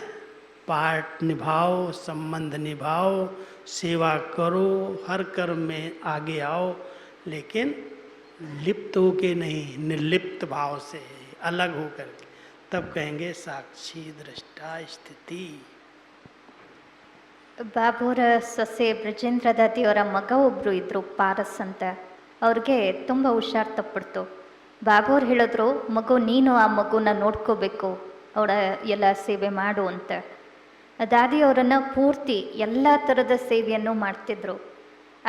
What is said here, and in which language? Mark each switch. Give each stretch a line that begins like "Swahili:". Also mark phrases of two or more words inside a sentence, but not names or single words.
Hindi: पार्ट निभाओ, संबंध निभाओ, सेवा करो, हर कर्म में आगे आओ, लेकिन लिप्त होके नहीं, निर्लिप्त भाव से अलग होकर के, तब कहेंगे साक्षी दृष्टा स्थिति।
Kannada: ಬಾಬುವರ ಸೊಸೆ ಬ್ರಜೇಂದ್ರ ದಾದಿಯವರ ಮಗ ಒಬ್ಬರು ಇದ್ದರು, ಪಾರಸ್ ಅಂತ. ಅವ್ರಿಗೆ ತುಂಬ ಹುಷಾರು ತಪ್ಪಿಡ್ತು. ಬಾಬುವ್ರು ಹೇಳಿದ್ರು, ಮಗು ನೀನು ಆ ಮಗುನ ನೋಡ್ಕೋಬೇಕು, ಅವಳ ಎಲ್ಲ ಸೇವೆ ಮಾಡು ಅಂತ. ದಾದಿಯವರನ್ನು ಪೂರ್ತಿ ಎಲ್ಲ ಥರದ ಸೇವೆಯನ್ನು ಮಾಡ್ತಿದ್ರು.